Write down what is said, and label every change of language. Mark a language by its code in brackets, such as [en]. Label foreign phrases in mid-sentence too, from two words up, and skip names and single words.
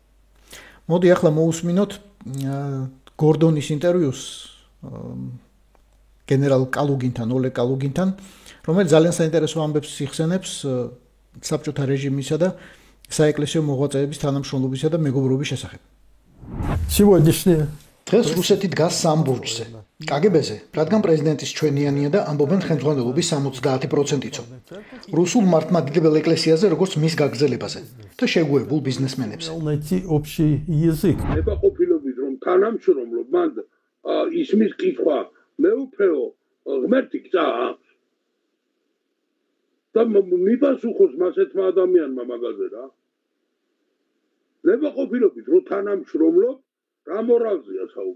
[ka] მოდი ახლა მოусმინოთ გორდონის ინტერვიუს გენერალ კალუგინთან, ოლეგ კალუგინთან, რომელიც ძალიან საინტერესო ამბებს იხსენებს საბჭოთა რეჟიმისა და საეკლესიო მოღვაწეების თანამშრომლობისა და მეგობრობის შესახებ. [ru] Сегодняшнее [ka] დღეს რუსეთი დგას სამბურჯზე. კგბ-ზე, რადგან პრეზიდენტის ჩვენიანია და ამბობენ ხელმძღვანელობის 70%-იცო. რუსულ მართლმადიდებელ ეკლესიაზე, როგორც მის გაგრძელებაზე და შეგუებულ ბიზნესმენებზე. [ru] найти общий язык. [ka] ნებაყოფილობით რომ თანამშრომლობ, მან ისმის კითხვა მეუფეო ღმერთი გწა აქვს. და მიპასუხოს მასეთმა ადამიანმა მაგაზე რა. ნებაყოფილობით რომ თანამშრომლობ, რა მორალზეა საუბარი?